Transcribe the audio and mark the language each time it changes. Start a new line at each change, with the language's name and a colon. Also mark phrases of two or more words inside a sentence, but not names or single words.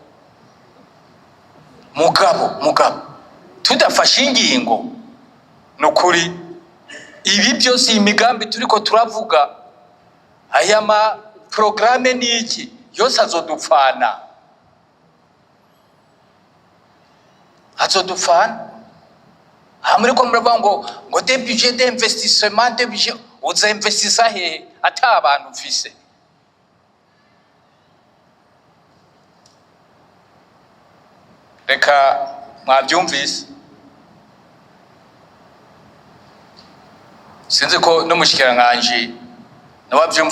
Rundi: Mugabo tudafashe ingingo nukuri ibi byose imigambi turiko turavuga, aya ma programme niki yose azodupfana. Hamuri ko muravuga ngo
French: des budgets d'investissement, des budgets
Rundi: uza investissa he ata abantu mfise? Reka mwabyumvise, sinzi ko no mushikiranganje nabavyumva.